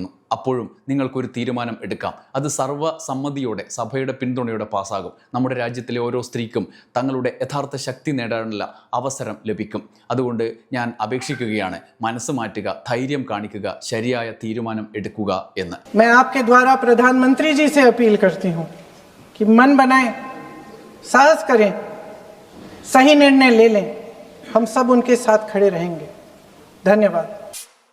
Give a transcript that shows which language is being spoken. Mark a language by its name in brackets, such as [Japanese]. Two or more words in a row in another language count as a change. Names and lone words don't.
[Malayalam] അപ്പോഴും നിങ്ങൾക്കൊരു തീരുമാനം തീരുമാനം എടുക്കാം. അത് സർവ്വസമ്മതിയോടെ സഭയുടെ പിന്തുണയോടെ പാസ്സാകും. നമ്മുടെ രാജ്യത്തിലെ ഓരോ സ്ത്രീക്കും തങ്ങളുടെ യഥാർത്ഥ ശക്തി നേടാനുള്ള അവസരം ലഭിക്കും. അതുകൊണ്ട് ഞാൻ അപേക്ഷിക്കുകയാണ്, മനസ്സ് മാറ്റുക, ധൈര്യം കാണിക്കുക, ശരിയായ തീരുമാനം എടുക്കുക എന്ന്. [Hindi] मैं आपके द्वारा प्रधानमंत्री जी से अपील करती हूँ कि मन बनाएं, साहस करें, सही निर्णय ले लें. हम सब उनके साथ खड़े रहेंगे. धन्यवाद.